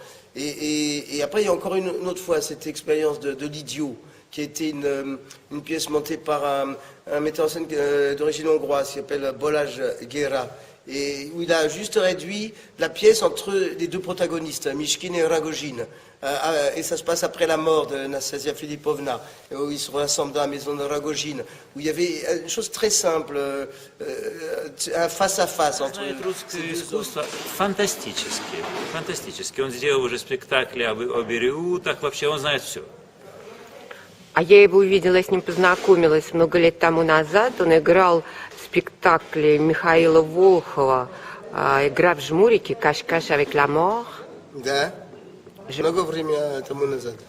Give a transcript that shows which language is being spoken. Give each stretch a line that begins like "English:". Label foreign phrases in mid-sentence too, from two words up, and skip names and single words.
French: Et après, il y a encore une autre fois cette expérience de l'Idiot, qui a été une pièce montée par un metteur en scène d'origine hongroise qui s'appelle Balázs Gera, et où il a juste réduit la pièce entre les deux protagonistes, Mishkin et Ragojin. Et ça se passe après la mort de Nastasia Filipovna, où ils se rassemblent dans la maison de Ragojin, où il y avait une chose très simple, un face-à-face entre
Russian: Знает
French: ces
Russian: русское
French: deux hommes.
Russian: искусство фантастически. Фантастически. Он сделал уже спектакли о Бериутах, вообще он знает все. А я его увидела, я с ним познакомилась много лет тому назад. Он играл в спектакле Михаила Волхова «Игра в жмурики», «Каш-каш avec la mort». Да? Много времени тому назад.